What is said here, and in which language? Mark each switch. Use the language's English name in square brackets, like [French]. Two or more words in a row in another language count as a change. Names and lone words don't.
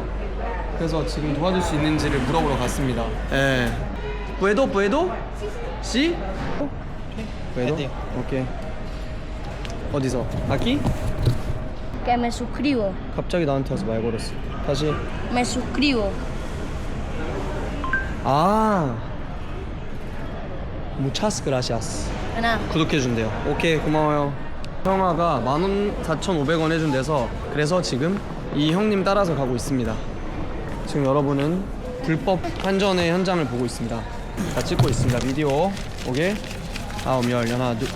[Korean] 그래서 지금 도와줄 수 있는지를 물어보러 갔습니다. 예. [Spanish] ¿Puedo? ¿Sí? ¿Puedo? [Korean] 오케이. 어디서? [Spanish] aquí? Que me suscribo. [Korean] 갑자기 나한테 와서 말 걸었어. 다시. [Spanish] Me suscribo. 아. Muchas gracias. De nada. [Korean] 구독해준대요. 오케이, 고마워요. 형아가 14,500원 해준 데서 그래서 지금 이 형님 따라서 가고 있습니다. 지금 여러분은 불법 환전의 현장을 보고 있습니다. 다 찍고 있습니다. 비디오. 오케이. 다음 열 하나 둘.